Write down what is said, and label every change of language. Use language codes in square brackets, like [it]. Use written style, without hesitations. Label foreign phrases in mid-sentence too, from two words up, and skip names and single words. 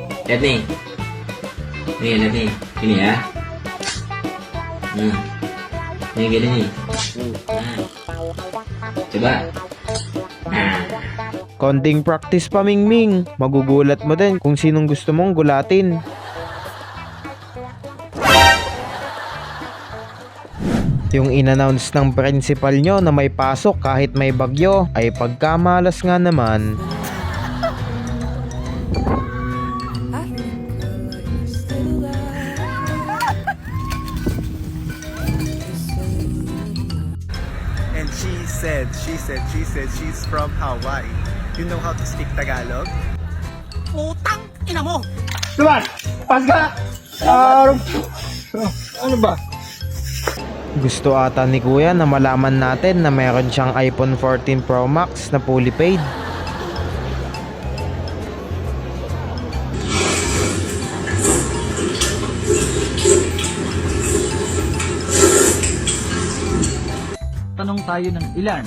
[id] Lihat nih. Nih, lihat nih. Ini ya. Nih gini nih. Coba. [tl] Konting practice pa, Mingming. Magugulat mo din kung sinong gusto mong gulatin. Yung in-announce ng principal nyo na may pasok kahit may bagyo ay pagkamalas nga naman. [en] And she said she's from Hawaii. You know how to speak Tagalog? [tl] Putang ina mo! Tuman! Pas ka! Ano ba? Gusto ata ni Kuya na malaman natin na meron siyang iPhone 14 Pro Max na [en] fully paid. [tl] Tanong tayo ng ilan.